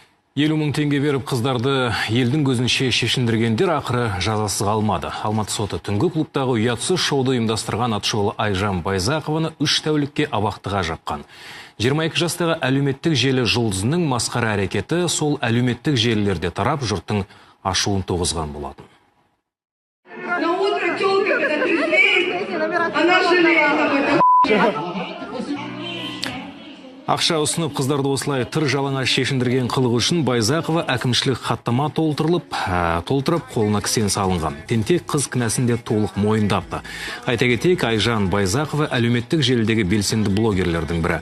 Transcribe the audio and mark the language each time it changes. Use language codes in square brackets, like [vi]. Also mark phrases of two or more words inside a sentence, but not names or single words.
[kk] 50 мың теңге беріп қыздарды елдің көзінше шешіндіргендер ақыры жазасыз қалмады. Алматы соты түнгі клубтағы ұятсыз шоуды ұйымдастырған атышулы Айжан Байзақованы 3 тәулікке абақтыға жаққан. 22 жастағы әлеуметтік желі жұлдызының масқара әрекеті сол әлеуметтік желілерде тарап жұрттың ашуын туғызған болатын. [ru] На утро тёлка, когда трезвеет, она жалеет. [kk] Ақша ұсынып қыздарды осылай тыр жалаңаш шешіндірген қылығы үшін Байзақова әкімшілік хаттама толтырып, қолына кісен салынған. Тентек қыз кінәсін де толық мойындапты. Айта кетейік, Айжан Байзақова әлеуметтік желідегі белсенді блогерлердің бірі.